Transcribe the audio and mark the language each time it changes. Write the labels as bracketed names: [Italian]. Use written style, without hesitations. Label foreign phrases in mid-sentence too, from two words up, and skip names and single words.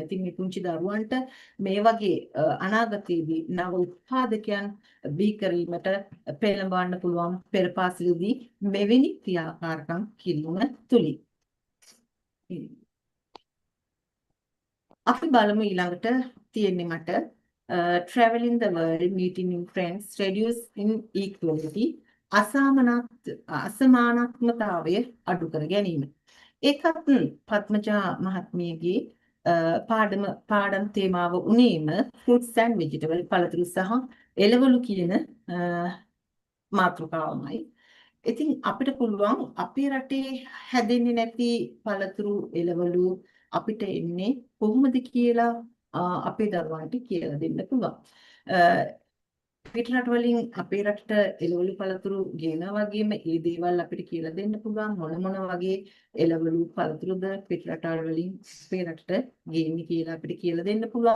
[Sinhala] ඉතින් මේ පුංචි දරුවන්ට මේ වගේ අනාගතයේදී නව උත්පාදකයන් බිහි කිරීමට පෙළඹවන්න පුළුවන් පෙරපාසලදී මෙවැනි ක්‍රියාකාරකම් කිරීම තුලින්. අපි බලමු ඊළඟට තියෙන්නේ මට [English] traveling the world, meeting new friends, reduce inequality, [Sinhala] අසමානත්වතාවය අඩු කර ගැනීම. ඒකත් පద్මජා මහත්මියගේ පාඩම් තේමාව උනේම [English] fruits and vegetable [Sinhala] පළතුරු සහ එළවලු කියන මාතෘකාවමයි. ඉතින් අපිට පුළුවන් අපේ රටේ හැදෙන්නේ නැති පළතුරු එළවලු අපිට එන්නේ කොහොමද කියලා අපේ දරුවන්ට කියලා දෙන්න පුළුවන්. පිටරට වලින් අපේ රටට එළවලු පළතුරු ගෙනා වගේම ඒ දේවල් අපිට කියලා දෙන්න පුළුවන් මොන වගේ එළවලු පළතුරුද පිටරට වලින් අපේ රටට ගේන්නේ කියලා අපිට කියලා දෙන්න පුළුවන්.